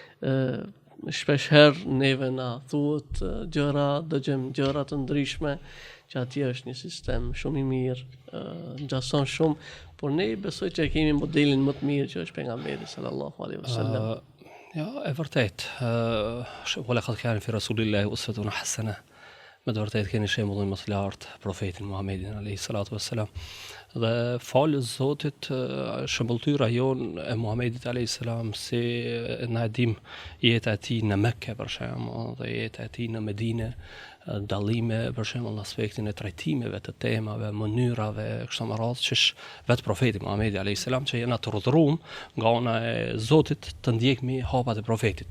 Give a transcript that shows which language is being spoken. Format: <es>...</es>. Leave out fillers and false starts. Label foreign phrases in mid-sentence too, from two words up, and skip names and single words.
<sq>Shpesh herë neve na thuhet gjëra, dëgjojmë gjëra të ndryshme, që atje është një sistem shumë i mirë, ngjason shumë, por ne besoj që kemi modelin më të mirë që është pejgamberi</sq> <ar>صلى الله عليه وسلم.</ar> <sq>Ja, e vërtet.</sq> <ar>ولقد كان في رسول الله أسوة حسنة.</ar> <sq>Me të vërtet keni shembullin më të lartë profetin Muhammedin</sq> <ar>عليه الصلاة والسلام.</ar> <sq>Dhe falë Zotit, shëmbulltyra jonë e Muhammedit</sq> <ar>عليه السلام,</ar> <sq>si na e dim jeta e tij në Mekke për shembull, dhe jeta e tij në Medinë, dallime për shembull në aspektin e trajtimeve të temave, mënyrave, kështu me radhë, që vetë profeti Muhammedi</sq> <ar>عليه السلام</ar> <sq>që jena të rrotulluar nga ana e Zotit të ndjekmi hapat e profetit.</sq>